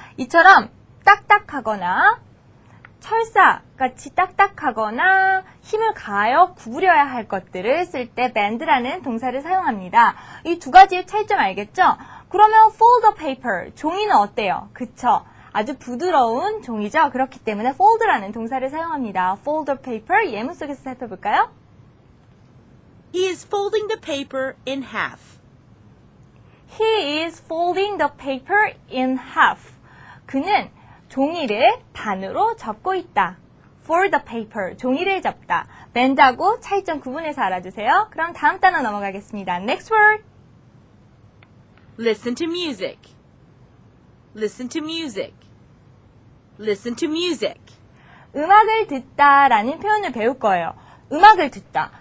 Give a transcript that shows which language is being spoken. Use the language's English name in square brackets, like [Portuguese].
[Korean] 이처럼 딱딱하거나 철사같이 딱딱하거나 힘을 가하여 구부려야 할 것들을 쓸 때 bend라는 동사를 사용합니다. 이 두 가지의 차이점 알겠죠? 그러면 [English] fold the paper. [Korean] 종이는 어때요? 그쵸? 아주 부드러운 종이죠. 그렇기 때문에 fold라는 동사를 사용합니다. [English] fold the paper [Korean] 예문 속에서 살펴볼까요? [English] He is folding the paper in half. He is folding the paper in half. [Korean] 그는 종이를 반으로 접고 있다. [English] Fold the paper, [Korean] 종이를 접다. bend하고 차이점 구분해서 알아주세요. 그럼 다음 단어 넘어가겠습니다. [English] Next word. Listen to music. Listen to music. Listen to music. [Korean] 음악을 듣다라는 표현을 배울 거예요. 음악을 듣다.